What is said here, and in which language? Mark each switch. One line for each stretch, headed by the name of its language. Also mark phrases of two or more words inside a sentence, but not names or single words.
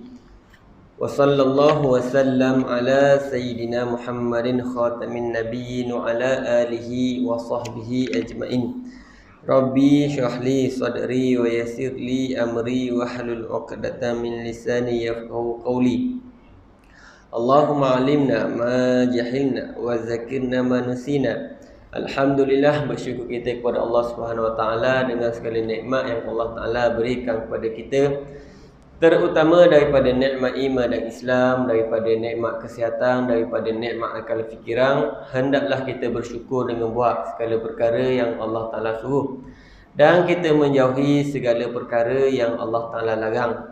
Arabic: وصلى الله وسلم على سيدنا محمد خاتم النبيين وعلى آله وصحبه أجمعين. رب اشرح لي صدري ويسر لي أمري واحلل عقدة من لساني يفقهوا قولي. اللهم علمنا ما جهلنا وذكرنا ما نسينا.
Malay: Alhamdulillah, bersyukur kita kepada Allah
Arabic: سبحانه وتعالى
Malay: dengan segala nikmat yang Allah Taala berikan kepada kita, terutama daripada nikmat iman dan Islam, daripada nikmat kesihatan, daripada nikmat akal fikiran. Hendaklah kita bersyukur dengan buat segala perkara yang Allah Taala suruh, dan kita menjauhi segala perkara yang Allah Taala larang.